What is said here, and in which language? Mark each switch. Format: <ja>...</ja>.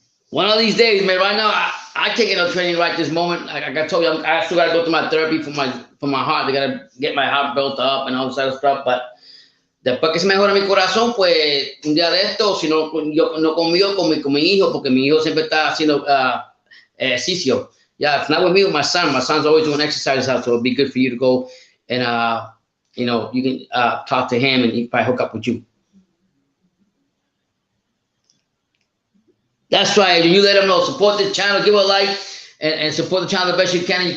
<en>One of these days, man. Right now, I can't get no training right this moment. Like I told you, I still got to go to my therapy for my heart. I got to get my heart built up and all this other stuff.</en> <es>But después que se mejora mi corazón, pues un día de esto, si no, yo no conmigo, con mi hijo, porque mi hijo siempre está haciendo ejercicio.</es> <en>Yeah, if not with me, with my son. My son's always doing exercise out, so it'll be good for you to go and you can talk to him and he probably hook up with you. That's right. You let them know. Support the channel. Give a like and support the channel the best you can.</en>